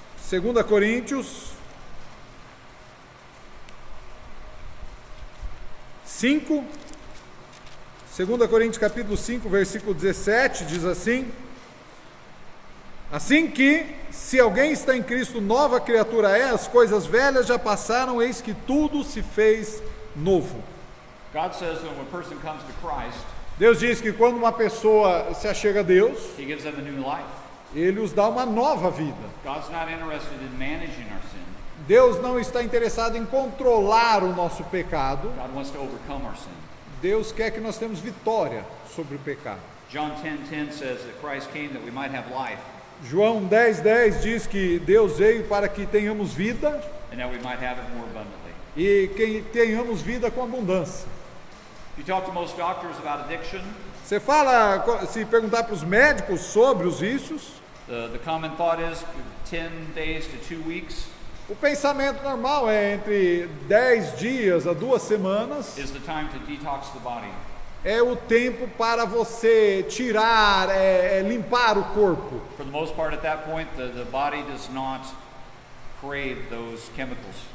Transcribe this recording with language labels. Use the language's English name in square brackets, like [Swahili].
[Portuguese] 2 Coríntios 5, 2 Coríntios capítulo 5, versículo 17, diz assim: assim que, se alguém está em Cristo, nova criatura é, as coisas velhas já passaram, eis que tudo se fez novo. [English] God says that when a person comes to Christ, [Portuguese] Deus diz que quando uma pessoa se achega a Deus, [English] He gives them a new life. [Portuguese] Ele os dá uma nova vida. [English] God's not interested in managing our sin. [Portuguese] Deus não está interessado em controlar o nosso pecado. [English] God wants to overcome our sin. [Portuguese] Deus quer que nós tenhamos vitória sobre o pecado. [English] John 10:10 says that Christ came that we might have life [Portuguese] João 10:10 diz que Deus veio para que tenhamos vida [English] and that we might have it more abundantly. [Portuguese] e que tenhamos vida com abundância. [English] If you talk to most doctors about addiction, [Portuguese] Você se perguntar para os médicos sobre os vícios, [English] the common thought is 10 days to 2 weeks [Portuguese] o pensamento normal é entre 10 dias a 2 semanas. [English] is the time to detox the body. [Portuguese] É o tempo para você tirar, limpar o corpo. [English] For the most part, at that point, the body does not crave those chemicals.